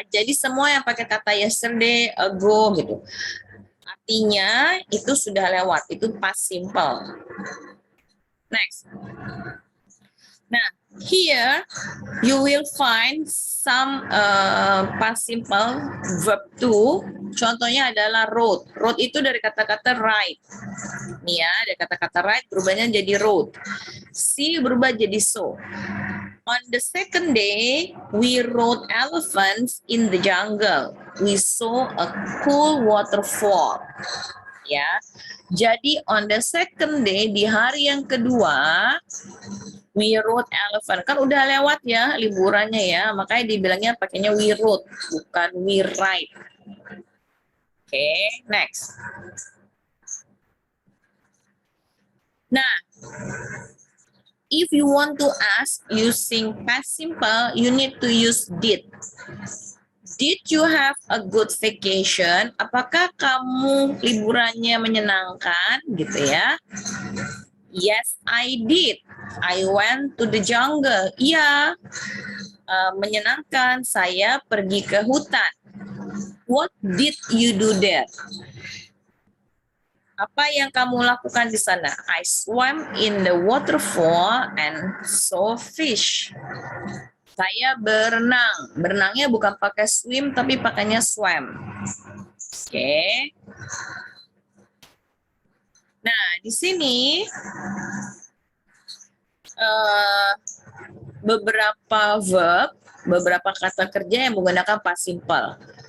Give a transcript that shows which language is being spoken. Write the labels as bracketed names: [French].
[Indonesian] Jadi semua yang pakai kata yesterday, ago gitu, artinya itu sudah lewat, itu past simple. Next. [English] Nah, here you will find some past simple verb to. [Indonesian] Contohnya adalah wrote. Wrote itu dari kata-kata write. Nih ya, dari kata-kata write berubahnya jadi wrote. See berubah jadi saw. [English] On the second day, we rode elephants in the jungle. We saw a cool waterfall. [Indonesian] Ya, jadi [English] on the second day, [Indonesian] di hari yang kedua, [English] we rode elephant. [Indonesian] Kan udah lewat ya liburannya ya, makanya dibilangnya pakainya [English] we rode, [Indonesian] bukan [English] we ride. [Indonesian] Oke, next. [English] Nah, if you want to ask using past simple, you need to use did. Did you have a good vacation? [Indonesian] Apakah kamu liburannya menyenangkan gitu ya? [English] Yes, I did. I went to the jungle. [Indonesian] Iya, menyenangkan. Saya pergi ke hutan. [English] What did you do there? [Indonesian] Apa yang kamu lakukan di sana? [English] I swam in the waterfall and saw fish. [Indonesian] Saya berenang. Berenangnya bukan pakai swim, tapi pakainya swam. Oke. Nah, di sini beberapa verb, beberapa kata kerja yang menggunakan past simple.